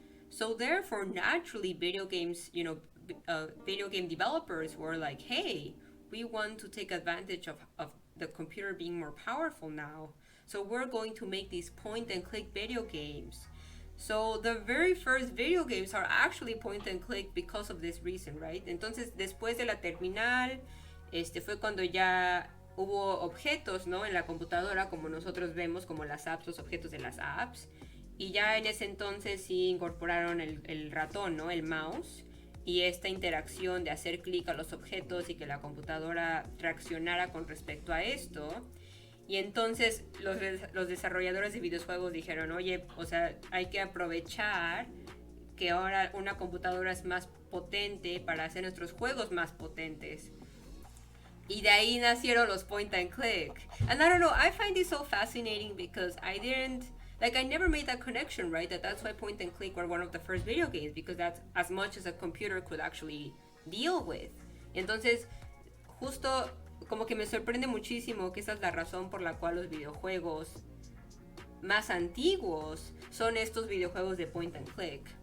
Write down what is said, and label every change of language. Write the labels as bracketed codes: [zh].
[en] So therefore naturally video games video game developers were like, hey, we want to take advantage of the computer being more powerful now, so we're going to make these point and click video games. So the very first video games are actually point and click because of this reason, right? [es] Entonces después de la terminal fue cuando ya hubo objetos, ¿no? En la computadora, como nosotros vemos, como las apps, los objetos de las apps. Y ya en ese entonces sí incorporaron el ratón, ¿no? El mouse. Y esta interacción de hacer clic a los objetos y que la computadora reaccionara con respecto a esto. Y entonces los desarrolladores de videojuegos dijeron, oye, o sea, hay que aprovechar que ahora una computadora es más potente para hacer nuestros juegos más potentes. Y de ahí nacieron los point and click. [en] And I don't know, I find this so fascinating because I never made that connection, right? That's why point and click were one of the first video games, because that's as much as a computer could actually deal with. [es] Entonces, justo como que me sorprende muchísimo que esa es la razón por la cual los videojuegos más antiguos son estos videojuegos de point and click.